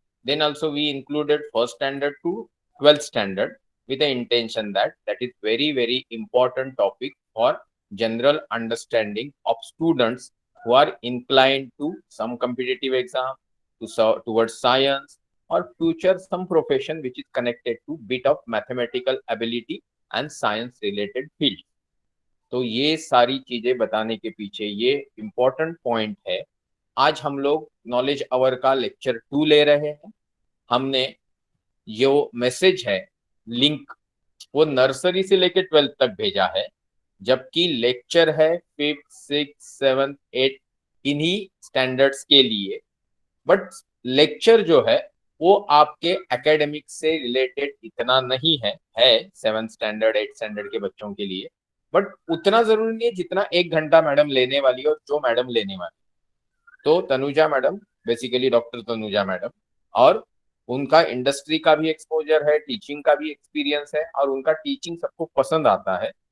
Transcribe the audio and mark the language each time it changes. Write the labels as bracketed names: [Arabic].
[English] Then also we included first standard to 12th standard with the intention that that is very important topic for general understanding of students who are inclined to some competitive exam, towards science or future some profession which is connected to bit of mathematical ability and science related field. [Hindi] तो ये सारी चीजें बताने के पीछे ये important point है। आज हम लोग नॉलेज आवर का लेक्चर 2 ले रहे हैं। हमने जो मैसेज है लिंक वो नर्सरी से लेकर 12th तक भेजा है, जबकि लेक्चर है 5th 6th 7th 8th इन्हीं स्टैंडर्ड्स के लिए। बट लेक्चर जो है वो आपके एकेडमिक से रिलेटेड इतना नहीं है 7th स्टैंडर्ड 8th स्टैंडर्ड के बच्चों के लिए, बट उतना जरूरी नहीं है जितना 1 घंटा मैडम लेने वाली है। और जो मैडम लेने वाली तो Tanuja madam, basically doctor Tanuja madam, और उनका इंडस्ट्री का भी एक्सपोजर है, टीचिंग का भी एक्सपीरियंस है और उनका टीचिंग सबको पसंद आता है।